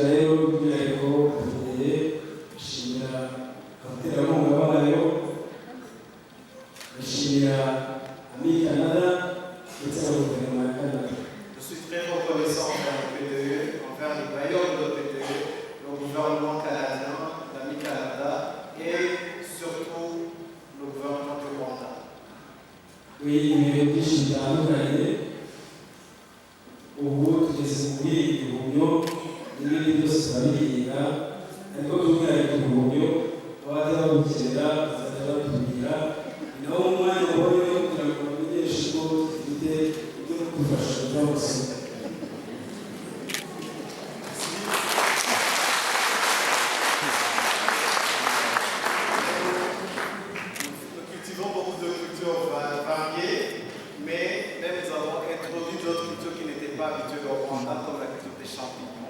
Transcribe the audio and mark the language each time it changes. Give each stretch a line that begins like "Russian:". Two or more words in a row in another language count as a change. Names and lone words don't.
Kinyarwanda: Nshimira rero by'umwihariko abaterankunga bayo ndashimira Ami Canada ndetse na guverinoma ya Canada.
French: Je suis très reconnaissant envers le PDE, envers les bailleurs de PDE, le gouvernement canadien, l'Ami Canada et surtout le gouvernement du Rwanda. Oui,
Kinyarwanda: ibintu byinshi bitandukanye ubu tugeze muri ibihumyo n'ibindi byose turabihinga ariko by'umwihariko ibihumyo abajya babukenera bazajya batubwira ni nawo mwanya wabonye kugira ngo bamenyeshe ko dufite ibyo kudufasha byose.
French: Nous cultivons beaucoup de cultures variées, mais même nous avons introduit d'autres cultures qui n'étaient pas habituées au Rwanda, comme la culture des champignons.